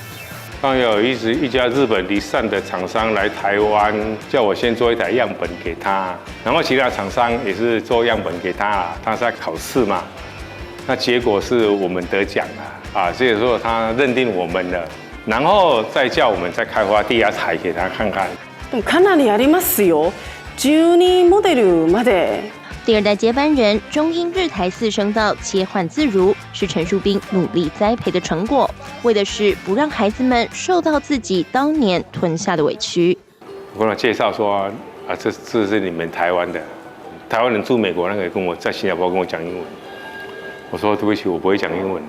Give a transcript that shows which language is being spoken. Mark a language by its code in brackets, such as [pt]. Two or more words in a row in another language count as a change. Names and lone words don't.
[zh] 刚有一家日本离散的厂商来台湾，叫我先做一台样本给他，然后其他厂商也是做样本给他，他在考试嘛，那结果是我们得奖了所以说他认定我们了，然后再叫我们再开发第二台给他看看。 [ja] かなりありますよ。12モデルまで。 [zh] 第二代接班人中英日台4声道切换自如，是陈树彬努力栽培的成果，为的是不让孩子们受到自己当年吞下的委屈。我跟他介绍说这是你们台湾的，台湾人住美国那个跟我在新加坡跟我讲英文，我说对不起，我不会讲英文的。